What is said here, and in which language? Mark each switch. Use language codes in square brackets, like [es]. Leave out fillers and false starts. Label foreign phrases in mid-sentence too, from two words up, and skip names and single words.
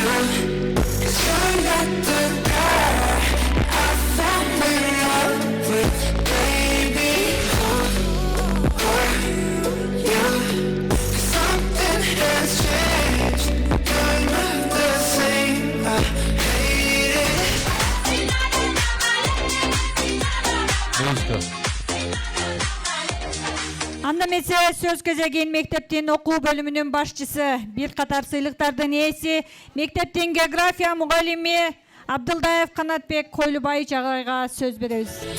[en] 'Cause you're not the girl I fell in love with, baby. Who are you? 'Cause something has changed. You're not the same. I hate it. [ky] Анда эмесе сөз кезегин мектептин окуу бөлүмүнүн башчысы, бир катар сыйлыктардын ээси, мектептин география мугалими Абдылдаев Канатбек Койлубаевич агайга сөз беребиз.